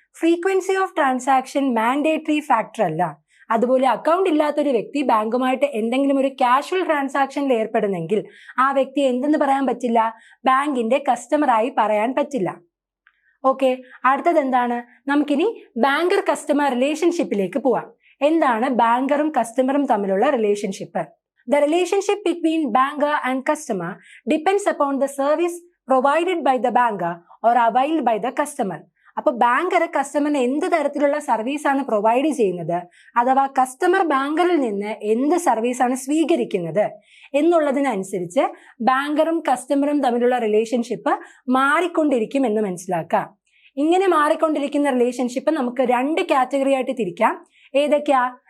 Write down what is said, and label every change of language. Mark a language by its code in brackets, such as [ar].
[en] frequency of transaction mandatory factor [ml] അല്ല. അതുപോലെ account ഇല്ലാത്തൊരു വ്യക്തി ബാങ്കുമായിട്ട് എന്തെങ്കിലും ഒരു കാഷ്വൽ ട്രാൻസാക്ഷനിൽ ഏർപ്പെടുന്നെങ്കിൽ ആ വ്യക്തി എന്തെന്ന് പറയാൻ പറ്റില്ല? ബാങ്കിന്റെ കസ്റ്റമറായി പറയാൻ പറ്റില്ല. ഓക്കെ, അടുത്തത് എന്താണ്? നമുക്കിനി ബാങ്കർ കസ്റ്റമർ റിലേഷൻഷിപ്പിലേക്ക് പോവാം. എന്താണ് ബാങ്കറും കസ്റ്റമറും തമ്മിലുള്ള relationship? [en] The relationship between banker and customer depends upon the service provided by the banker or availed by the customer. [ml] അപ്പോൾ ബാങ്കർ കസ്റ്റമറിന് എന്ത് തരത്തിലുള്ള സർവീസാണ് പ്രൊവൈഡ് ചെയ്യുന്നത്, അഥവാ കസ്റ്റമർ ബാങ്കറിൽ നിന്ന് എന്ത് സർവീസാണ് സ്വീകരിക്കുന്നത് എന്നുള്ളതിനനുസരിച്ച് ബാങ്കറും കസ്റ്റമറും തമ്മിലുള്ള റിലേഷൻഷിപ്പ് മാറിക്കൊണ്ടിരിക്കും എന്ന് മനസ്സിലാക്കാം. ഇങ്ങനെ മാറിക്കൊണ്ടിരിക്കുന്ന റിലേഷൻഷിപ്പ് നമുക്ക് രണ്ട് കാറ്റഗറി ആയിട്ട് തിരിക്കാം. ഏതൊക്കെയാ?